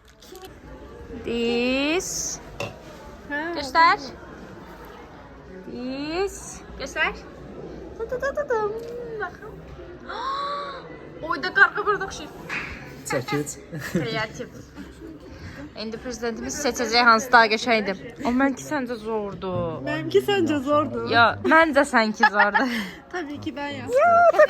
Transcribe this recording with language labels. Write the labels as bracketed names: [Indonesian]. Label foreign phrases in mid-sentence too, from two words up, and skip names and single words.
[Azerbaijani] Diz. Göstər. Diz. Göstər. Tıtıtıtıdım. Baxın. Oyda qarqa burada oxşayır. Çəkil. Kreativ. İndi prezidentimiz seçəcək hansı daha qəşəngdir. O mənki səncə zordur. [Turkish] Benimki sence zordu. [Azerbaijani] Ya, məncə sənki zordur. [Turkish] Tabii ki ben yazdım. Tabii.